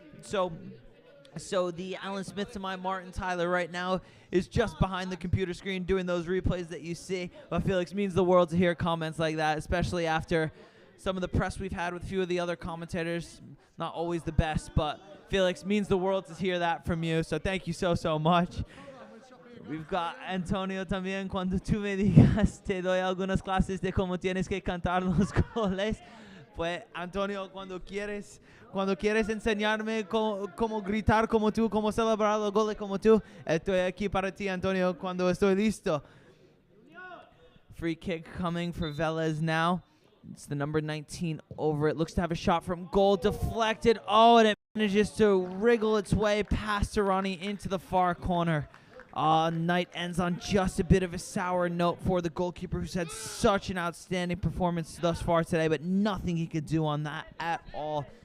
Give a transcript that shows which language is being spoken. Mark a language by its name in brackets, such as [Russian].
[English] So the Alan Smith to my Martin Tyler right now is just behind the computer screen doing those replays that you see. But Felix, means the world to hear comments like that, especially after some of the press we've had with a few of the other commentators. Not always the best, but Felix, means the world to hear that from you. So thank you so much. We've got Antonio [Spanish] también. Cuando tú me digas, te doy algunas clases de cómo tienes que cantar los goles. Pues, Antonio, cuando quieres enseñarme cómo gritar como tú, cómo celebrar los goles como tú, estoy aquí para ti, Antonio, cuando estoy listo. [English] Free kick coming for Velez now. It's the number 19 over it. Looks to have a shot from goal. Deflected. Oh, and it manages to wriggle its way past Tirani into the far corner. Night ends on just a bit of a sour note for the goalkeeper, who's had such an outstanding performance thus far today, but nothing he could do on that at all.